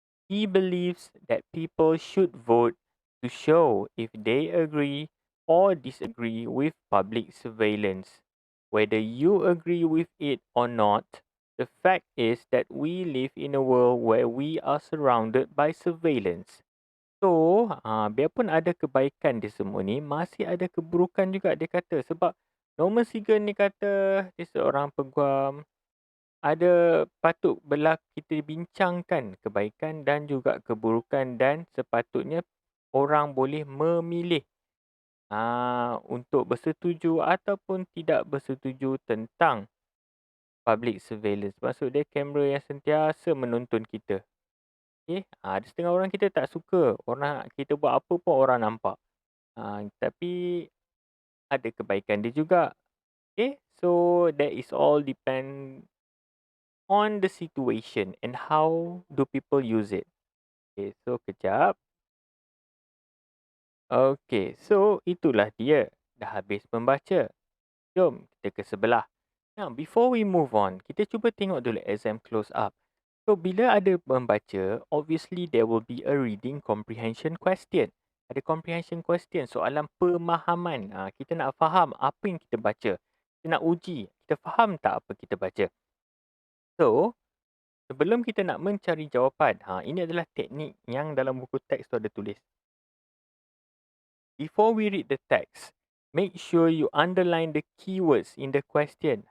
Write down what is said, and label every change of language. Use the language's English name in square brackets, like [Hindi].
[English] He believes that people should vote to show if they agree or disagree with public surveillance. Whether you agree with it or not, the fact is that we live in a world where we are surrounded by surveillance. [Malay] So, biarpun ada kebaikan di semua ni, masih ada keburukan juga dia kata. Sebab Norman Siegel ni kata dia seorang peguam, ada patut kita bincangkan kebaikan dan juga keburukan dan sepatutnya orang boleh memilih untuk bersetuju ataupun tidak bersetuju tentang public surveillance. Maksud dia kamera yang sentiasa menonton kita. Okay? Ada setengah orang kita tak suka. Orang kita buat apa pun orang nampak. Tapi ada kebaikan dia juga. Okay? [English] So that is all depend on the situation and how do people use it. Okay, so kejap. [Malay] Okay, so itulah dia. Dah habis membaca. Jom kita ke sebelah. [English] Now, before we move on, [Malay] kita cuba tengok dulu [English] exam close up. So, [Malay] bila ada membaca, [English] obviously there will be a reading comprehension question. [Malay] Ada comprehension question, soalan pemahaman. Kita nak faham apa yang kita baca. Kita nak uji, kita faham tak apa kita baca. So, sebelum kita nak mencari jawapan, ini adalah teknik yang dalam buku teks tu ada tulis. [English] Before we read the text, make sure you underline the keywords in the question.